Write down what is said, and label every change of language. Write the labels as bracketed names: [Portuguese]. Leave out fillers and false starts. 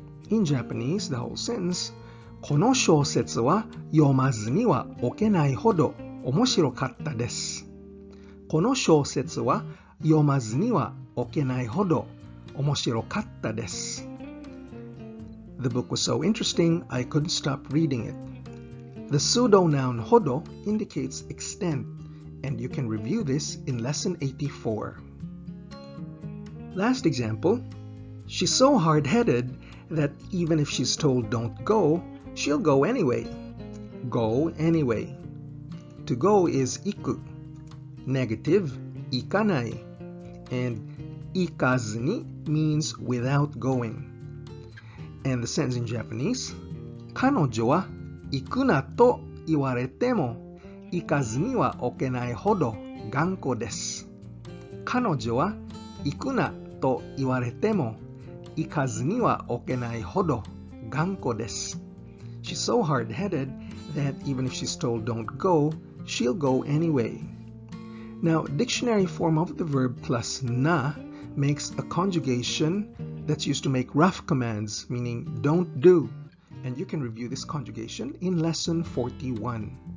[English] In Japanese, the whole sentence, [Japanese] この小説は読まずにはおけないほど面白かったです。この小説は読まずにはおけないほど面白かったです。 [English] The book was so interesting, I couldn't stop reading it. The pseudo-noun hodo indicates extent, and you can review this in lesson 84. Last example, she's so hard-headed that even if she's told don't go, she'll go anyway. Go anyway. To go is iku. Negative, ikanai. And ikazuni means without going. And the sentence in Japanese, [Japanese] 彼女は行くなと言われても行かずにはおけないほど頑固です。彼女は行くなと言われても行かずにはおけないほど頑固です。 [English] She's so hard-headed that even if she's told don't go, she'll go anyway. Now, dictionary form of the verb plus na makes a conjugation that's used to make rough commands, meaning don't do. And you can review this conjugation in lesson 41.